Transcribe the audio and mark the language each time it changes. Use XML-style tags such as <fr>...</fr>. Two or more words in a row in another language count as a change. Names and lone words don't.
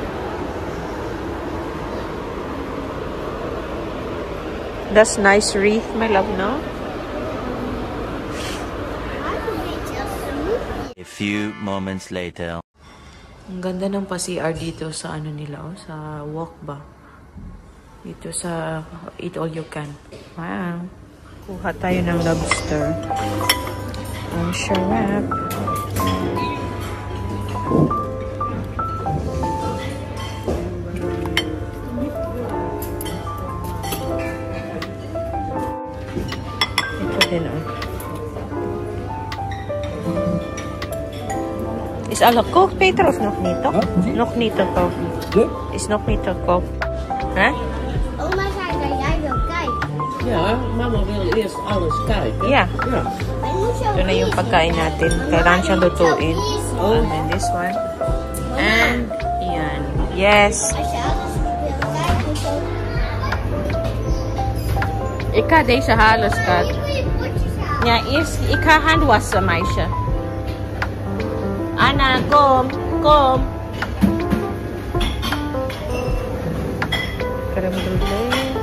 <en>That's nice wreath, my love, no? A few moments later.</en> <tl>Ang ganda ng pa-CR dito sa ano nila, oh, sa walk ba? Dito sa</tl> <en>eat all you can.</en> <tl>Wow. Kuha tayo ng lobster. Ang shrimp. Ito din, oh.</tl> <nl>Is alla kookt, Peter, of nog niet, toch? Nog niet te koop. Is nog niet te koop. Hè? Oma zei dat jij wil kijken. Ja, mama wil eerst alles kijken. Ja. Ja.</nl> <tl>Ito na yung pagkain natin. Kailangan siyang lutuin. Oh.</tl> <en>And then this one. And yan. Yes.</en> <nl>Als je alles wil kijken, zo. Ik ga deze halen, schat. Goeie potjes halen. Ja, eerst, ik ga hand wassen, meisje. Anna, kom, kom. Crème brûlée.</nl>